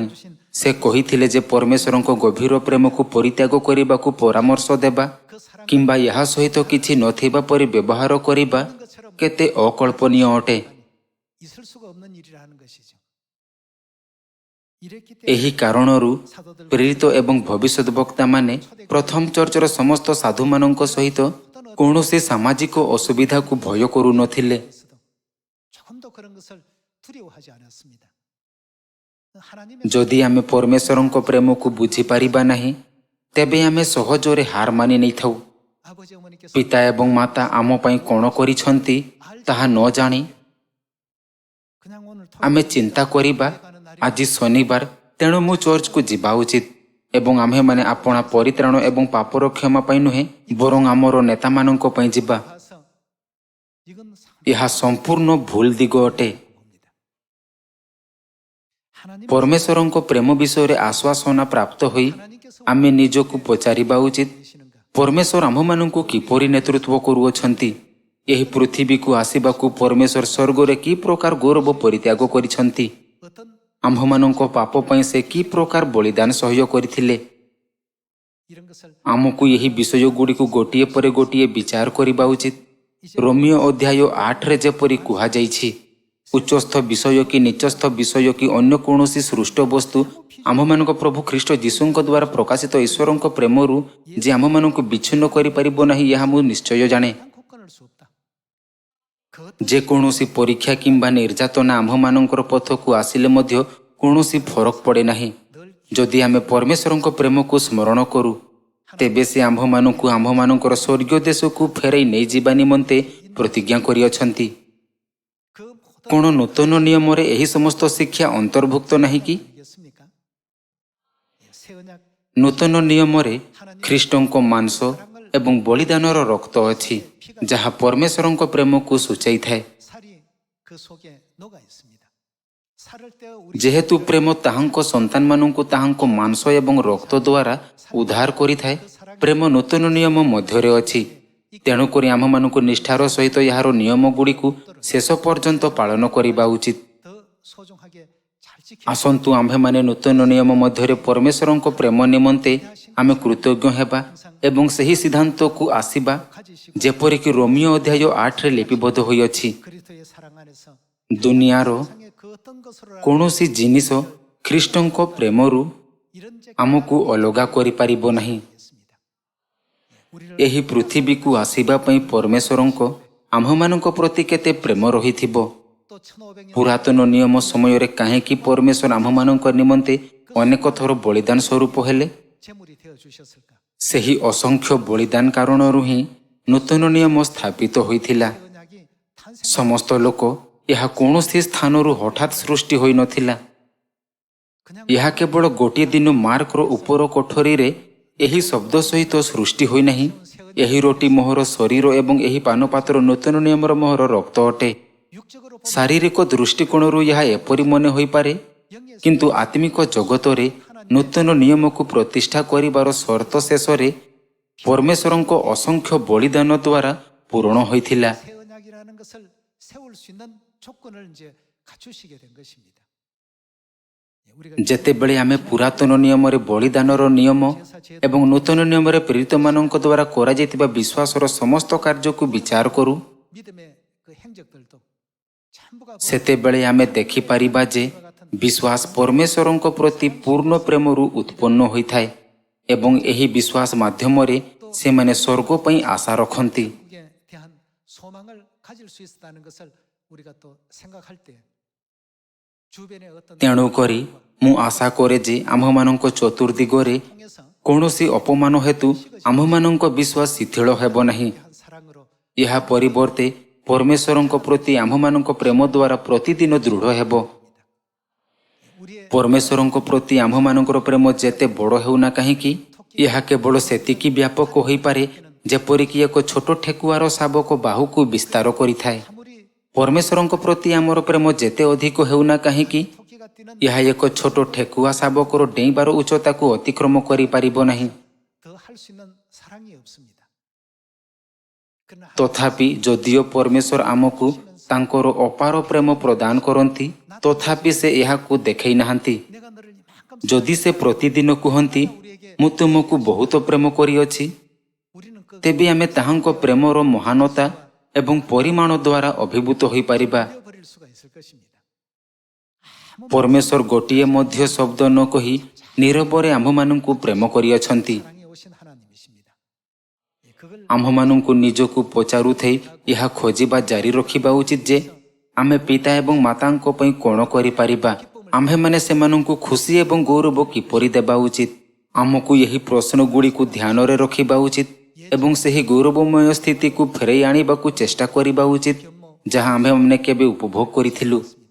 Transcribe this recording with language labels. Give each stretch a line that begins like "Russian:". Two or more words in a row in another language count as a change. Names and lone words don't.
Odia: ସେ କହିଥିଲେ ଯେ ପରମେଶ୍ୱରଙ୍କ ଗଭୀର ପ୍ରେମକୁ ପରିତ୍ୟାଗ କରିବାକୁ ପରାମର୍ଶ ଦେବା କିମ୍ବା ଏହା ସହିତ କିଛି ନଥିବା ପରି ବ୍ୟବହାର କରିବା କେତେ ଅକଳ୍ପନୀୟ ଅଟେ।
Korean: 있을 수가 없는 일이라는 것이죠. 이랬기
Odia: ଏହି
Korean: 때문에
Odia: କାରଣରୁ
Korean: 사도들
Odia: ପ୍ରେରିତ ଏବଂ ଭବିଷ୍ୟତ ବକ୍ତାମାନେ ପ୍ରଥମ ଚର୍ଚ୍ଚର ସମସ୍ତ ସାଧୁମାନଙ୍କ ସହିତ କୌଣସି ସାମାଜିକ ଅସୁବିଧାକୁ ଭୟ କରୁନଥିଲେ।
Korean: 있어도 조금도 그런 것을 두려워하지 않았습니다. 하나님의
Odia: ଯଦି ଆମେ ପରମେଶ୍ୱରଙ୍କ ପ୍ରେମକୁ ବୁଝିପାରିବା ନାହିଁ ତେବେ ଆମେ ସହଜରେ ହାର ମାନି ନେଇଥାଉ।
Korean: 아버지 어머니께서
Odia: ପିତା ଏବଂ ମାତା ଆମ ପାଇଁ କ'ଣ କରିଛନ୍ତି ତାହା ନ ଜାଣି
Korean: 그냥 오늘
Odia: ଆମେ ଚିନ୍ତା କରିବା ଆଜି ଶନିବାର ତେଣୁ ମୁଁ ଚର୍ଚ୍ଚକୁ ଯିବା ଉଚିତ ଏବଂ ଆମ୍ଭେମାନେ ଆପଣା ପରିତ୍ରାଣ ଏବଂ ପାପର କ୍ଷମା ପାଇଁ ନୁହେଁ ବରଂ ଆମର ନେତାମାନଙ୍କ ପାଇଁ ଯିବା।
Korean: 가서 이건
Odia: ଏହା ସମ୍ପୂର୍ଣ୍ଣ ଭୁଲ ଦିଗ ଅଟେ।
Korean: 봅니다. 하나님
Odia: ପରମେଶ୍ୱରଙ୍କ ପ୍ରେମ ବିଷୟରେ ଆଶ୍ୱାସନା ପ୍ରାପ୍ତ ହୋଇ
Korean: 하나님께서
Odia: ଆମେ ନିଜକୁ ପଚାରିବା ଉଚିତ,
Korean: 계시는가?
Odia: ପରମେଶ୍ୱର ଆମ୍ଭମାନଙ୍କୁ କିପରି ନେତୃତ୍ୱ କରୁଅଛନ୍ତି? ଏହି ପୃଥିବୀକୁ ଆସିବାକୁ ପରମେଶ୍ୱର ସ୍ୱର୍ଗରେ କି ପ୍ରକାର ଗୌରବ ପରିତ୍ୟାଗ କରିଛନ୍ତି?
Korean: 어떤
Odia: ଆମ୍ଭମାନଙ୍କ ପାପ ପାଇଁ ସେ କି ପ୍ରକାର ବଳିଦାନ ସହ୍ୟ କରିଥିଲେ?
Korean: 이런 것을
Odia: ଆମକୁ ଏହି ବିଷୟଗୁଡ଼ିକୁ ଗୋଟିଏ ପରେ ଗୋଟିଏ ବିଚାର କରିବା ଉଚିତ। ରୋମିଓ ଅଧ୍ୟାୟ 8ରେ ଯେପରି କୁହାଯାଇଛି, ଉଚ୍ଚସ୍ଥ ବିଷୟ କି ନିଚସ୍ଥ ବିଷୟ କି ଅନ୍ୟ କୌଣସି ସୃଷ୍ଟ ବସ୍ତୁ ଆମ୍ଭମାନଙ୍କ ପ୍ରଭୁ ଖ୍ରୀଷ୍ଟ ଯୀଶୁଙ୍କ ଦ୍ୱାରା ପ୍ରକାଶିତ ଈଶ୍ୱରଙ୍କ ପ୍ରେମରୁ ଯେ ଆମ୍ଭମାନଙ୍କୁ ବିଚ୍ଛିନ୍ନ କରିପାରିବ ନାହିଁ ଏହା ମୁଁ ନିଶ୍ଚୟ ଜାଣେ।
Korean: 않고 끊을 수 없다. 그
Odia: ଯେକୌଣସି ପରୀକ୍ଷା କିମ୍ବା ନିର୍ଯାତନା ଆମ୍ଭମାନଙ୍କର ପଥକୁ ଆସିଲେ ମଧ୍ୟ କୌଣସି ଫରକ ପଡ଼େ ନାହିଁ। ଯଦି ଆମେ ପରମେଶ୍ୱରଙ୍କ ପ୍ରେମକୁ ସ୍ମରଣ କରୁ ତେବେ ସେ ଆମ୍ଭମାନଙ୍କୁ ଆମ୍ଭମାନଙ୍କର ସ୍ୱର୍ଗୀୟ ଦେଶକୁ ଫେରାଇ ନେଇଯିବା ନିମନ୍ତେ ପ୍ରତିଜ୍ଞା କରିଅଛନ୍ତି।
Korean: 그 모든
Odia: କ'ଣ ନୂତନ ନିୟମରେ ଏହି ସମସ୍ତ ଶିକ୍ଷା ଅନ୍ତର୍ଭୁକ୍ତ ନାହିଁ କି?
Korean: 이겠습니까? 새 언약
Odia: ନୂତନ ନିୟମରେ ଖ୍ରୀଷ୍ଟଙ୍କ ମାଂସ ଏବଂ ବଳିଦାନର ରକ୍ତ ଅଛି ଯାହା ପରମେଶ୍ୱରଙ୍କ ପ୍ରେମକୁ ସୂଚାଇଥାଏ।
Korean: 살이 그 속에 녹아 있습니다. 살을 떼어 우리
Odia: ଯେହେତୁ ପ୍ରେମ ତାହାଙ୍କ ସନ୍ତାନମାନଙ୍କୁ ତାହାଙ୍କ ମାଂସ ଏବଂ ରକ୍ତ ଦ୍ୱାରା ଉଦ୍ଧାର କରିଥାଏ, ପ୍ରେମ ନୂତନ ନିୟମ ମଧ୍ୟରେ ଅଛି। ତେଣୁକରି ଆମ୍ଭମାନଙ୍କୁ ନିଷ୍ଠାର ସହିତ ଏହାର ନିୟମଗୁଡ଼ିକୁ ଶେଷ ପର୍ଯ୍ୟନ୍ତ ପାଳନ କରିବା ଉଚିତ।
Korean: 더 소중하게 잘 지켜
Odia: ଆସନ୍ତୁ ଆମ୍ଭେମାନେ ନୂତନ ନିୟମ ମଧ୍ୟରେ ପରମେଶ୍ୱରଙ୍କ ପ୍ରେମ ନିମନ୍ତେ ଆମେ କୃତଜ୍ଞ ହେବା ଏବଂ ସେହି ସିଦ୍ଧାନ୍ତକୁ ଆସିବା
Korean: 가지시고
Odia: ଯେପରିକି ରୋମିଓ ଅଧ୍ୟାୟ 8ରେ ଲିପିବଦ୍ଧ ହୋଇଅଛି।
Korean: 그리스도의 사랑 안에서
Odia: ଦୁନିଆର
Korean: 세상의 그 어떤 것으로
Odia: କୌଣସି ଜିନିଷ ଖ୍ରୀଷ୍ଟଙ୍କ ପ୍ରେମରୁ
Korean: 이런 제
Odia: ଆମକୁ ଅଲଗା କରିପାରିବ ନାହିଁ।
Korean: 있습니다. 우리를
Odia: ଏହି ପୃଥିବୀକୁ ଆସିବା ପାଇଁ ପରମେଶ୍ୱରଙ୍କ ଆମ୍ଭମାନଙ୍କ ପ୍ରତି କେତେ ପ୍ରେମ ରହିଥିବ।
Korean: 또 1500년
Odia: ପୁରାତନ ନିୟମ ସମୟରେ କାହିଁକି ପରମେଶ୍ୱର ଆମ୍ଭମାନଙ୍କ ନିମନ୍ତେ ଅନେକ ଥର ବଳିଦାନ ସ୍ୱରୂପ ହେଲେ?
Korean: 제물이 되어 주셨을까?
Odia: ସେହି ଅସଂଖ୍ୟ ବଳିଦାନ କାରଣରୁ ହିଁ ନୂତନ ନିୟମ ସ୍ଥାପିତ ହୋଇଥିଲା।
Korean: 새 언약이 탄생
Odia: ସମସ୍ତ ଲୋକ ଏହା କୌଣସି ସ୍ଥାନରୁ ହଠାତ୍ ସୃଷ୍ଟି ହୋଇନଥିଲା।
Korean: 그냥
Odia: ଏହା କେବଳ ଗୋଟିଏ ଦିନ ମାର୍କର ଉପର କୋଠରୀରେ ଏହି ଶବ୍ଦ ସହିତ ସୃଷ୍ଟି ହୋଇନାହିଁ, ଏହି ରୋଟି ମୋହର ଶରୀର ଏବଂ ଏହି ପାନପାତ୍ର ନୂତନ ନିୟମର ମୋହର ରକ୍ତ ଅଟେ।
Korean: 육적으로
Odia: ଶାରୀରିକ ଦୃଷ୍ଟିକୋଣରୁ ଏହା ଏପରି ମନେ ହୋଇପାରେ, କିନ୍ତୁ ଆତ୍ମିକ ଜଗତରେ ନୂତନ ନିୟମକୁ ପ୍ରତିଷ୍ଠା କରିବାର ସର୍ତ୍ତ ଶେଷରେ ପରମେଶ୍ୱରଙ୍କ ଅସଂଖ୍ୟ ବଳିଦାନ ଦ୍ୱାରା ପୂରଣ ହୋଇଥିଲା।
Korean: 새 언약이라는 것을 세울 수 있는 조건을 이제 갖추시게 된 것입니다. 우리가
Odia: ଯେତେବେଳେ ଆମେ ପୁରାତନ ନିୟମରେ ବଳିଦାନର ନିୟମ ଏବଂ ନୂତନ ନିୟମରେ ପ୍ରେରିତମାନଙ୍କ ଦ୍ୱାରା କରାଯାଇଥିବା ବିଶ୍ୱାସର ସମସ୍ତ କାର୍ଯ୍ୟକୁ ବିଚାର କରୁ
Korean: 믿음의 그 행적들도 전부가
Odia: ସେତେବେଳେ ଆମେ ଦେଖିପାରିବା ଯେ ବିଶ୍ୱାସ ପରମେଶ୍ୱରଙ୍କ ପ୍ରତି ପୂର୍ଣ୍ଣ ପ୍ରେମରୁ ଉତ୍ପନ୍ନ ହୋଇଥାଏ ଏବଂ ଏହି ବିଶ୍ୱାସ ମାଧ୍ୟମରେ ସେମାନେ ସ୍ୱର୍ଗ ପାଇଁ ଆଶା ରଖନ୍ତି।
Korean: 국에 대한 소망을 가질 수 있었다는 것을 우리가 또 생각할 때 주변의 어떤
Odia: ତେଣୁକରି ମୁଁ ଆଶା କରେ ଯେ ଆମ୍ଭମାନଙ୍କ ଚତୁର୍ଦିଗରେ
Korean: 통해서
Odia: କୌଣସି ଅପମାନ ହେତୁ ଆମ୍ଭମାନଙ୍କ ବିଶ୍ୱାସ ଶିଥିଳ ହେବ ନାହିଁ।
Korean: 한 사랑으로
Odia: ଏହା ପରିବର୍ତ୍ତେ ପରମେଶ୍ୱରଙ୍କ ପ୍ରତି ଆମ୍ଭମାନଙ୍କ ପ୍ରେମ ଦ୍ୱାରା ପ୍ରତିଦିନ ଦୃଢ଼ ହେବ।
Korean: 우리의
Odia: ପରମେଶ୍ୱରଙ୍କ ପ୍ରତି ଆମ୍ଭମାନଙ୍କର ପ୍ରେମ ଯେତେ ବଡ଼ ହେଉନା କାହିଁକି, ଏହା କେବଳ ସେତିକି ବ୍ୟାପକ ହୋଇପାରେ ଯେପରିକି ଏକ ଛୋଟ ଠେକୁଆର ଶାବକ ବାହୁକୁ ବିସ୍ତାର କରିଥାଏ।
Korean: 아무리
Odia: ପରମେଶ୍ୱରଙ୍କ ପ୍ରତି ଆମର ପ୍ରେମ ଯେତେ ଅଧିକ ହେଉନା କାହିଁକି,
Korean: 토끼가 뛰는
Odia: ଏହା ଏକ ଛୋଟ ଠେକୁଆ ଶାବକର ଡେଇଁବାର ଉଚ୍ଚତାକୁ ଅତିକ୍ରମ କରିପାରିବ ନାହିଁ।
Korean: 더 할 수 있는 사랑이 없습니다. 그러나
Odia: ତଥାପି ଯଦିଓ ପରମେଶ୍ୱର ଆମକୁ ତାଙ୍କର ଅପାର ପ୍ରେମ ପ୍ରଦାନ କରନ୍ତି ତଥାପି ସେ ଏହାକୁ ଦେଖାଇ ନାହାନ୍ତି।
Korean: 내가 너를 이만큼
Odia: ଯଦି ସେ ପ୍ରତିଦିନ କୁହନ୍ତି ମୁଁ ତୁମକୁ ବହୁତ ପ୍ରେମ କରିଅଛି
Korean: 우리는 그
Odia: ତେବେ ଆମେ ତାହାଙ୍କ ପ୍ରେମର ମହାନତା ଏବଂ ପରିମାଣ ଦ୍ୱାରା ଅଭିଭୂତ ହୋଇପାରିବା।
Korean: 버릴 수가 있을 것입니다.
Odia: ପରମେଶ୍ୱର ଗୋଟିଏ ମଧ୍ୟ ଶବ୍ଦ ନ କହି ନୀରବରେ ଆମ୍ଭମାନଙ୍କୁ ପ୍ରେମ କରିଅଛନ୍ତି।
Korean: 사랑에 오신 하나님이십니다. 그걸
Odia: ଆମ୍ଭମାନଙ୍କୁ ନିଜକୁ ପଚାରୁଥାଇ ଏହା ଖୋଜିବା ଜାରି ରଖିବା ଉଚିତ ଯେ ଆମେ ପିତା ଏବଂ ମାତାଙ୍କ ପାଇଁ କ'ଣ କରିପାରିବା, ଆମ୍ଭେମାନେ ସେମାନଙ୍କୁ ଖୁସି ଏବଂ ଗୌରବ କିପରି ଦେବା ଉଚିତ। ଆମକୁ ଏହି ପ୍ରଶ୍ନଗୁଡ଼ିକୁ ଧ୍ୟାନରେ ରଖିବା ଉଚିତ ଏବଂ ସେହି ଗୌରବମୟ ସ୍ଥିତିକୁ ଫେରାଇ ଆଣିବାକୁ ଚେଷ୍ଟା କରିବା ଉଚିତ ଯାହା ଆମ୍ଭେମାନେ କେବେ ଉପଭୋଗ କରିଥିଲୁ।